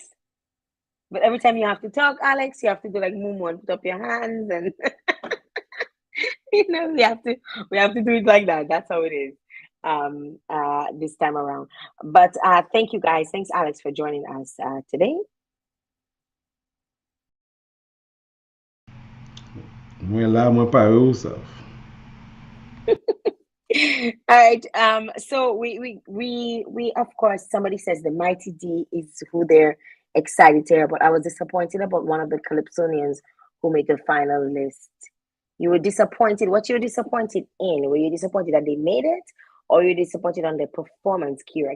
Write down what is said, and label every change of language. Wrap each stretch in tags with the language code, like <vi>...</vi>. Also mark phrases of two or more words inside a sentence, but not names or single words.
<en>But every time you have to talk, Alex, you have to do like moo and put up your hands, and we have to do it like that. That's how it is. This time around. But thank you, guys. Thanks, Alex, for joining us today.</en> <ht>Mwen la, mwen pare ou saf.</ht> <en>All right. So we of course somebody says the Mighty D is who they're excited to hear, but I was disappointed about one of the Calypsonians who made the final list. You were disappointed. What you were disappointed in? Were you disappointed that they made it, or you disappointed on their performance, Kira?</en>